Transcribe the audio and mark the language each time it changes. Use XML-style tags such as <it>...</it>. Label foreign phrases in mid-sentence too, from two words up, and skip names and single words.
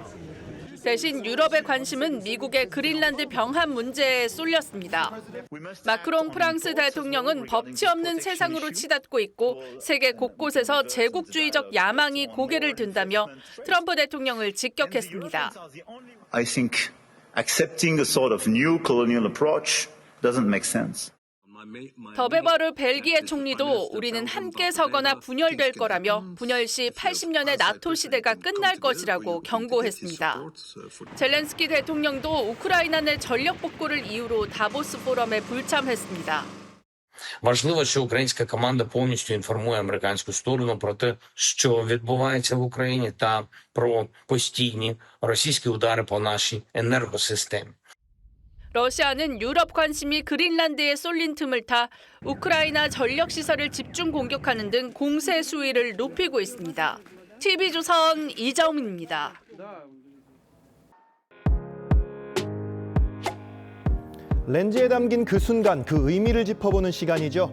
<ko>대신 유럽의 관심은 미국의 그린란드 병합 문제에 쏠렸습니다. 마크롱 프랑스 대통령은 법치 없는 세상으로 치닫고 있고 세계 곳곳에서 제국주의적 야망이 고개를 든다며 트럼프 대통령을 직격했습니다.</ko> <en>I think accepting a sort of new colonial approach doesn't make sense.</en> <ko>더베버르 벨기에 총리도 우리는 함께 서거나 분열될 거라며 분열 시 80년의 나토 시대가 끝날 것이라고 경고했습니다. 젤렌스키 대통령도 우크라이나 내 전력 복구를 이유로 다보스 포럼에 불참했습니다.</ko> <uk>Важливо, що українська команда повністю інформує американську сторону про те, що відбувається в Україні та про постійні російські удари по нашій енергосистемі.</uk> <ko>러시아는 유럽 관심이 그린란드에 쏠린 틈을 타 우크라이나 전력 시설을 집중 공격하는 등 공세 수위를 높이고 있습니다. TV조선 이정민입니다. 렌즈에 담긴 그 순간, 그 의미를 짚어보는 시간이죠.</ko>